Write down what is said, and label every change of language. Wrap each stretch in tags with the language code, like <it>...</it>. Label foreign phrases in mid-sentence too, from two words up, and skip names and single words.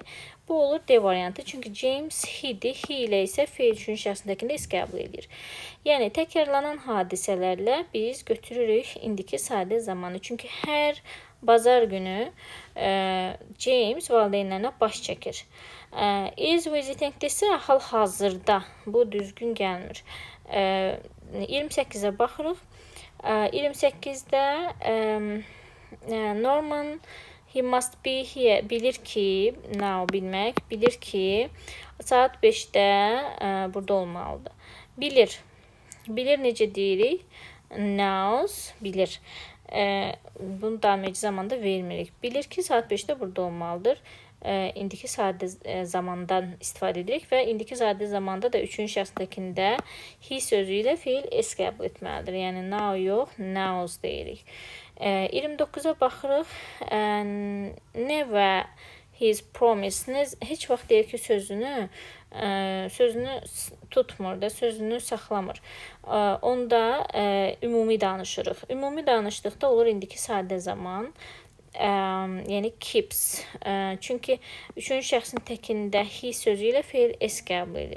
<az>Bu olur D variantı. Çünki James he-dir. He ilə isə feil üçüncü şəxsindəkində is qəbul edir. Yəni, təkrarlanan hadisələrlə biz götürürük indiki sadə zamanı. Çünki hər bazar günü James valideynlərinə baş çəkir.</az> <en>Is visiting</en> <az>desə hal-hazırda. Bu düzgün gəlmir. 28-ə baxırıq.</az> <en>28-də Norman he must be here.</en> <az>Bilir ki, now bilmək, bilir ki, saat 5-də burada olmalıdır. Bilir. Bilir necə deyirik? Knows, bilir. Bunu davam edici zamanda vermirik. Bilir ki, saat 5-də burada olmalıdır. İndiki sadə zamandan istifadə edirik və indiki sadə zamanda da üçüncü şəxsdəkində he sözü ilə feil s qəbul etməlidir. Yəni, now yox, knows deyirik. 29-a baxırıq.</az> <en>Never his promise.</en> <az>Heç vaxt deyir ki, sözünü tutmur da, sözünü saxlamır. Onda ümumi danışırıq. Ümumi danışdıqda olur indiki sadə zaman. yəni keeps. Çünki üçüncü şəxsin təkində he sözü ilə feil s qəbul edir.</az>